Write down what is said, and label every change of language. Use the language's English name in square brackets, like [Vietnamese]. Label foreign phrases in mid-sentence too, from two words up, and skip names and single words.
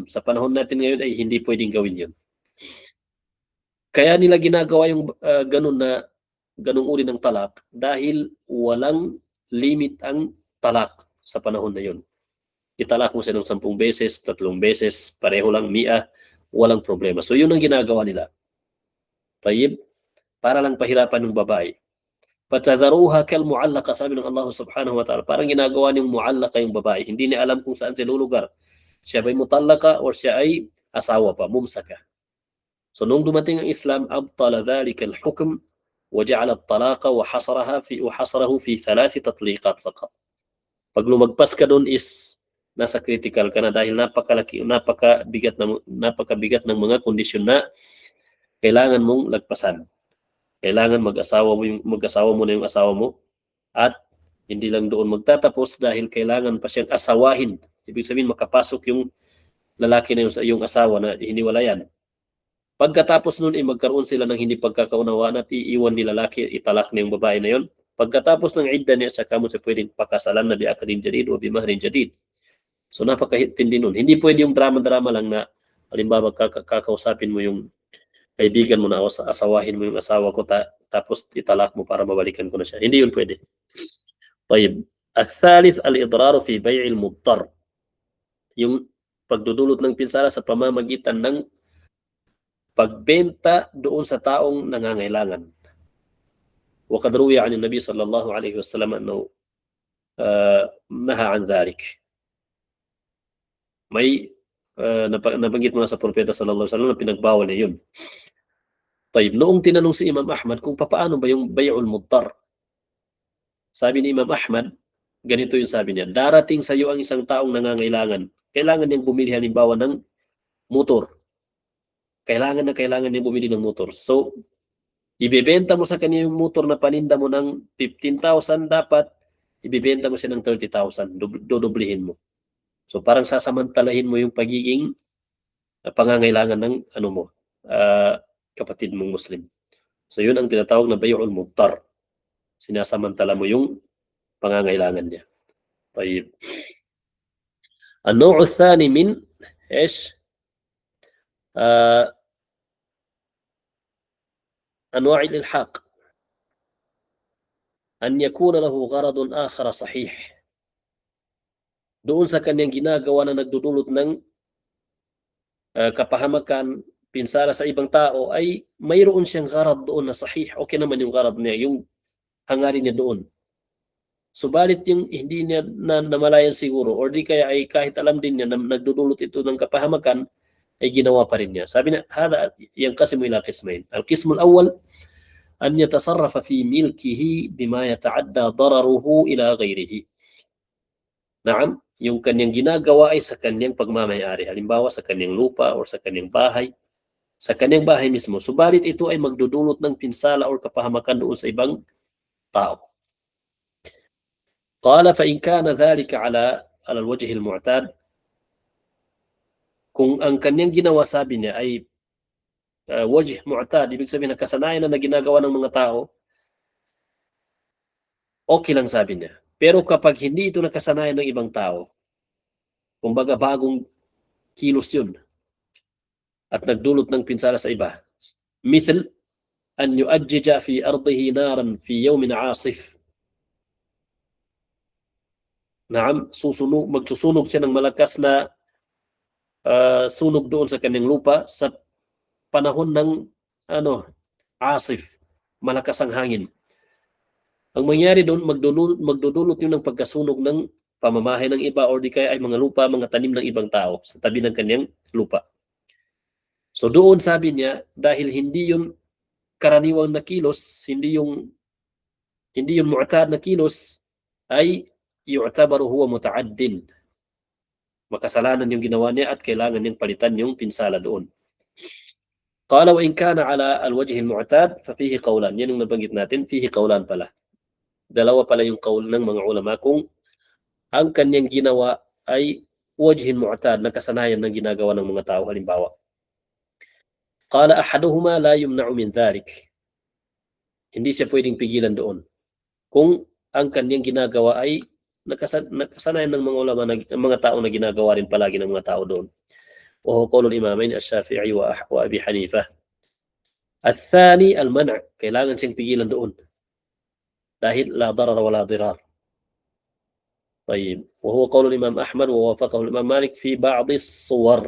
[Filipino] Sa panahon natin ngayon ay hindi pwedeng gawin yun. Kaya nila ginagawa yung ganung uri ng talak dahil walang limit ang talak sa panahon na yun. Italak mo siya ng 10 beses, 3 beses, pareho lang, 100, walang problema. So yun ang ginagawa nila. Tayyib, para lang pahirapan ng babae. [Arabic] فتذروها كالمعلقة, [Filipino] sabi ng [Arabic] الله سبحانه وتعالى, [Filipino] parang ginagawa niyong mu'allaqa yung babae. Hindi niya alam kung saan siya lulugar. Siya ba'y mutallaka or siya ay asawa pa, mumsaka. So nung dumating ang Islam, [Arabic] أبطل ذلك الحكم وجعل الطلاق وحصره في ثلاث تطليقات فقط. [Filipino] Pag lumagpas ka doon is nasa critical ka na dahil napakabigat ng mga kondisyon na kailangan mong lagpasan. Kailangan mag-asawa mo na yung asawa mo at hindi lang doon magtatapos dahil kailangan pa siyang asawahin. Ibig sabihin makapasok yung lalaki na yung asawa na hiniwalayan. Pagkatapos nun magkaroon sila ng hindi pagkakaunawaan at iiwan ni lalaki, italak na yung babae na yon. Pagkatapos ng idda niya, saka mo siya pwedeng pakasalan na [Arabic] بعقد جديد [Filipino] o [Arabic] بمهر جديد. [Filipino] So napakahintindi nun. Hindi pwede yung drama-drama lang na halimbawa kakausapin mo yung kaibigan mo na asawahin mo yung asawa ko tapos italak mo para mabalikan ko na siya. Hindi yun pwede. [Arabic] طيب الثالث الإضرار في بيع المضطر. [Filipino] Yung pagdudulot ng pinsala sa pamamagitan ng pagbenta doon sa taong nangangailangan. [Arabic] وقد روي عن النبي صلى الله عليه وسلم أنه نهى عن ذلك. [Filipino] May nabanggit mo na sa propeta [Arabic] صلى الله عليه وسلم [Filipino] na pinagbawal na yun. طيب, noong tinanong si Imam Ahmad kung paano ba yung [Arabic] بيع المضطر, [Filipino] sabi ni Imam Ahmad, ganito yung sabi niya, darating sa iyo ang isang taong nangangailangan. Kailangan niyang bumili halimbawa ng motor. Kailangan niyang bumili ng motor. So, ibebenta mo sa kanya yung motor na paninda mo ng 15,000, dapat ibebenta mo siya ng 30,000, dodoblihin mo. So parang sasamantalahin mo yung pagiging pangangailangan ng kapatid mong Muslim. So yun ang tinatawag na [Arabic] بيع المضطر. [Filipino] Sinasamantala mo yung pangangailangan niya. [Arabic] طيب. النوع الثاني من ايش؟ أنواع الإلحاق أن يكون له غرض آخر صحيح. [Filipino] Doon sa kanyang ginagawa na nagdudulot ng kapahamakan, pinsala sa ibang tao, ay mayroon siyang gharad doon na sahih. Okay naman yung gharad niya, yung hangarin niya doon. Subalit yung hindi niya namalayan siguro or di kaya ay kahit alam din niya na nagdudulot ito ng kapahamakan, ay ginawa pa rin niya. Sabi na, [Arabic] هذا ينقسم إلى قسمين. القسم الأول أن يتصرف في ملكه بما يتعدى ضرره إلى غيره. Naam, [Filipino] yung kanyang ginagawa ay sa kanyang pagmamayari. Halimbawa sa kanyang lupa or sa kanyang bahay. Sa kanyang bahay mismo. Subalit ito ay magdudulot ng pinsala or kapahamakan doon sa ibang tao. [Arabic] قال فإن كان ذلك على الوجه المعتاد, [Filipino] kung ang kanyang ginawa, sabi niya, ay [Arabic] وجه معتاد, [Filipino] ibig sabihin na kasanayan na ginagawa ng mga tao, okay lang, sabi niya. Pero kapag hindi ito nakasanayan ng ibang tao, Kumbaga bagong kilos yun at nagdulot ng pinsala sa iba. [Arabic] مثل أن يؤجج في أرضه نارا في يوم عاصف. [Filipino] Naam, magsusunog siya ng malakas na sunog doon sa kanyang lupa sa panahon ng asif, malakas ang hangin. Ang mangyari doon, magdudulot yun ng pagkasunog ng pamamahay ng iba or di kaya ay mga lupa, mga tanim ng ibang tao sa tabi ng kanyang lupa. So doon sabi niya, dahil hindi yun karaniwang na kilos, hindi yun mu'tad na kilos, ay [Arabic] يعتبر هو متعد. [Filipino] Makasalanan yung ginawa niya at kailangan niyang palitan yung pinsala doon. [Arabic] قال وإن كان على الوجه المعتاد ففيه قولان. [Filipino] Yan yung nabanggit natin, [Arabic] فيه قولان pala. [Filipino] Dalawa pala yung qawl ng mga ulama kung ang kanyang ginawa ay [Arabic] وجه المعتاد, [Filipino] na kasanayan ng ginagawa ng mga tao. Halimbawa, [Arabic] قال أحدهما لا يمنع من ذلك. [Filipino] Hindi siya pwedeng pigilan doon kung ang kanyang ginagawa ay nakasanayan ng mga ulama, ng mga tao na ginagawa rin palagi ng mga tao doon. [Arabic] وهو قول الإمامين الشافعي وأبي حنيفة. الثاني المنع', [Filipino] kailangan siyang pigilan doon dahil [Arabic] لا ضرر ولا ضرار. طيب وهو قول الإمام أحمد ووافقه الإمام مالك في بعض الصور.